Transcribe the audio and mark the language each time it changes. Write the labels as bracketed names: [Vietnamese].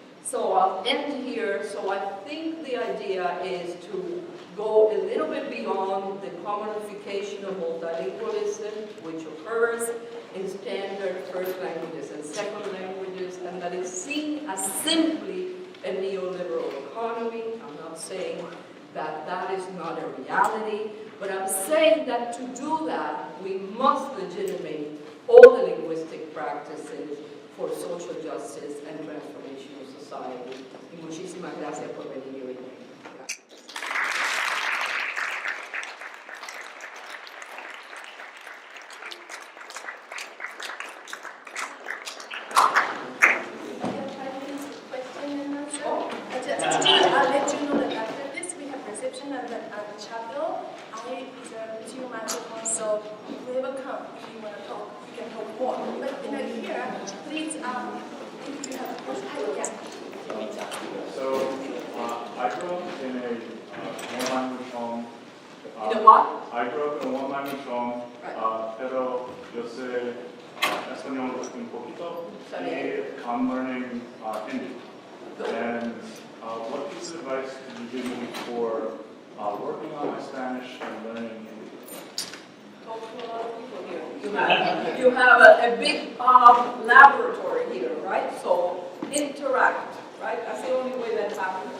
[English] So I'll end here. So I think the idea is to go a little bit beyond the commodification of multilingualism, which occurs in standard first languages and second languages, and that is seen as simply a neoliberal economy. I'm not saying that that is not a reality, but I'm saying that to do that, we must legitimate all the linguistic practices for social justice and transformation of society. [Spanish] Y muchísimas gracias por venir hoy. [English] I'll let you know that after this we have reception at the chapel. I reserve 2 microphones, so whoever come, if you want to talk, you can talk more. But here, please, if you have a question, So, I grew up in a one-language home. In a what? I grew up in a one-language home, Right. [Spanish] pero yo sé español un poquito, y [English] I'm learning Hindi. And what piece of advice could you give me for working on my Spanish and learning Hindi? Talk to a lot of people here. You have a big laboratory here, right? So interact, right? That's the only way that happens.